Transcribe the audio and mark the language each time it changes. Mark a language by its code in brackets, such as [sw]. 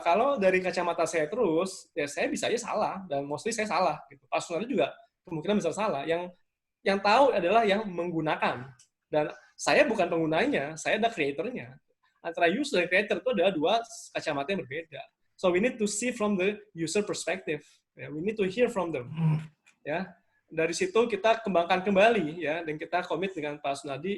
[id] Kalau dari kacamata saya terus, ya saya bisa aja salah, dan mostly saya salah gitu. Personalnya juga kemungkinan bisa salah. Yang tahu adalah yang menggunakan, dan saya bukan penggunanya, saya ada creator-nya. Antara user dan creator itu adalah 2 kacamata yang berbeda. [en] So we need to see from the user perspective. Ya, we need to hear from them. [id] Ya, dari situ kita kembangkan kembali ya, dan kita komit dengan Pak Sunardi.